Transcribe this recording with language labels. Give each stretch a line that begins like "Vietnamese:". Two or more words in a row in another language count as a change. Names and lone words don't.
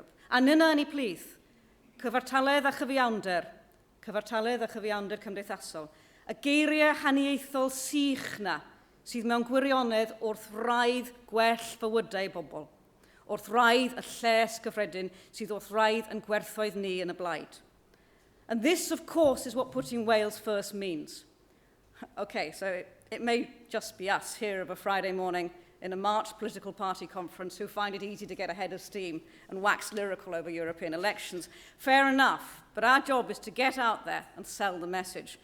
Welsh: A nyna ni plith, cyfartaledd a chyfiawnder cymdeithasol, y geiriau haniaethol sych na sydd mewn gwirionedd wrth raidd gwell fywydau bobl, wrth raidd y lles gyffredin sydd wrth raidd yn gwerthoedd ni yn y blaid.
English: And this, of course, is what putting Wales first means. Okay, so it may just be us here of a Friday morning in a March political party conference who find it easy to get ahead of steam and wax lyrical over European elections. Fair enough, but our job is to get out there and sell the message.